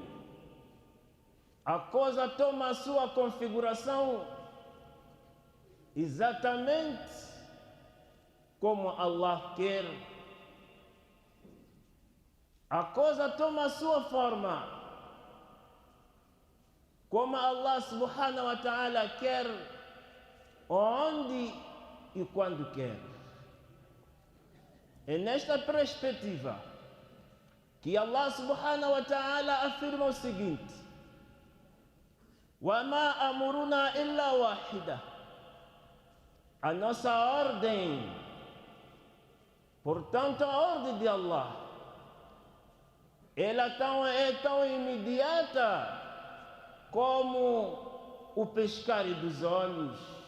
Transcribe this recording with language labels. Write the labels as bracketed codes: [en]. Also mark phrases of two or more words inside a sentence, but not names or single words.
[pt] A coisa toma a sua configuração exatamente como Allah quer. A coisa toma a sua forma como Allah [ar] سبحانه وتعالى [pt] quer, onde e quando quer. É nesta perspectiva que Allah [ar] سبحانه وتعالى [pt] afirma o seguinte: [ar] وَمَا أَمُرُنَا إِلَّا وَاحِدَةً. [pt] A nossa ordem, portanto a ordem de Allah, ela é tão imediata como o piscar dos olhos.